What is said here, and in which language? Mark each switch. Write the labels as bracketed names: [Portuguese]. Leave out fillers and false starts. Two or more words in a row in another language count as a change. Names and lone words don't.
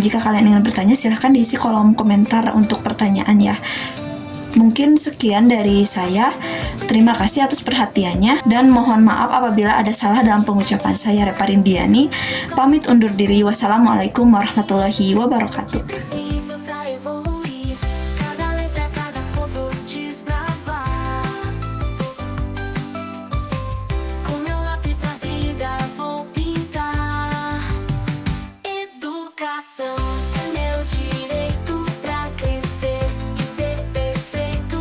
[Indonesian] Jika kalian ingin bertanya, silahkan diisi kolom komentar untuk pertanyaan ya. Mungkin sekian dari saya. Terima kasih atas perhatiannya dan mohon maaf apabila ada salah dalam pengucapan saya. Reparindiani pamit undur diri. [Arabic] والسلام عليكم ورحمة الله وبركاته. [Portuguese] Preciso pra evoluir, cada letra, cada cor vou desbravar. Com meu lápis a vida vou pintar. Educação é meu direito pra crescer e ser perfeito.